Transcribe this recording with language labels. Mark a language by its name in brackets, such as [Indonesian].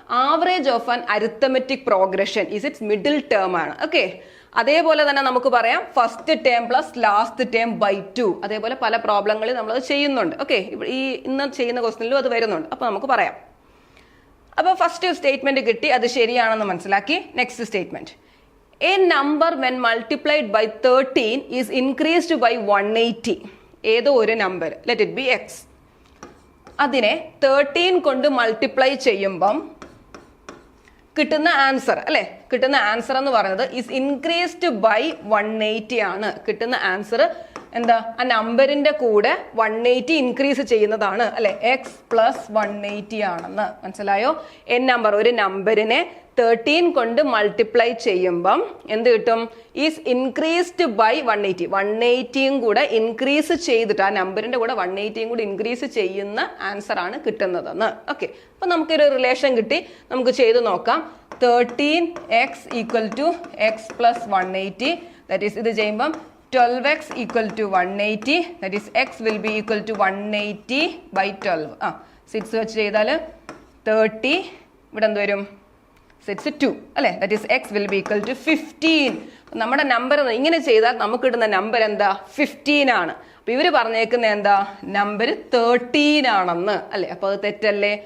[English] Average of an arithmetic progression is its middle term ആണ്. [Malayalam] Okay, അതേപോലെ തന്നെ നമുക്ക് പറയാം first term plus last term by 2. അതേപോലെ പല പ്രോബ്ലങ്ങളിൽ നമ്മളത് ചെയ്യുന്നുണ്ട്. ഓക്കെ, ഈ ഇന്ന് ചെയ്യുന്ന ക്വസ്റ്റനിലും അത് വരുന്നുണ്ട്. അപ്പൊ നമുക്ക് പറയാം. അപ്പൊ ഫസ്റ്റ് സ്റ്റേറ്റ്മെന്റ് കിട്ടി, അത് ശരിയാണെന്ന് മനസ്സിലാക്കി. Next statement, a number when multiplied by 13 is increased by 180. ഏതോ ഒരു number, let it be x. അതിനെ 13 കൊണ്ട് മൾട്ടിപ്ലൈ ചെയ്യുമ്പം കിട്ടുന്ന ആൻസർ അല്ലെ, കിട്ടുന്ന ആൻസർ എന്ന് പറയുന്നത് ഈസ് ഇൻക്രീസ്ഡ് ബൈ 180 ആണ്. കിട്ടുന്ന ആൻസർ എന്താ, ആ നമ്പറിന്റെ കൂടെ 180 ഇൻക്രീസ് ചെയ്യുന്നതാണ് അല്ലെ. എക്സ് പ്ലസ് 180 ആണെന്ന് മനസ്സിലായോ. എൻ നമ്പർ, ഒരു നമ്പറിനെ 13 കൊണ്ട് മൾട്ടിപ്ലൈ ചെയ്യുമ്പം എന്ത് കിട്ടും, ഈസ് ഇൻക്രീസ്ഡ് ബൈ 180. 180യും കൂടെ ഇൻക്രീസ് ചെയ്തിട്ട്, ആ നമ്പറിന്റെ കൂടെ 180യും കൂടെ ഇൻക്രീസ് ചെയ്യുന്ന ആൻസർ ആണ് കിട്ടുന്നതെന്ന്. ഓക്കെ, അപ്പൊ നമുക്കൊരു റിലേഷൻ കിട്ടി, നമുക്ക് ചെയ്ത് നോക്കാം. [English] 13x equal to x plus 180, that is ഇത് ചെയ്യുമ്പം 12x equal to 180, that is x will be equal to 180 by 12. [Malayalam] 6 വെച്ച് ചെയ്താൽ 30, ഇവിടെ എന്ത് വരും, 6 2 അല്ലേ, that is X will be equal to 15. നമ്മുടെ നമ്പർ ഇങ്ങനെ ചെയ്താൽ നമുക്ക് കിട്ടുന്ന നമ്പർ എന്താ, 15 ആണ്. അപ്പൊ ഇവര് പറഞ്ഞേക്കുന്ന എന്താ, നമ്പർ 13 ആണെന്ന് അല്ലെ. അപ്പൊ അത് തെറ്റല്ലേ.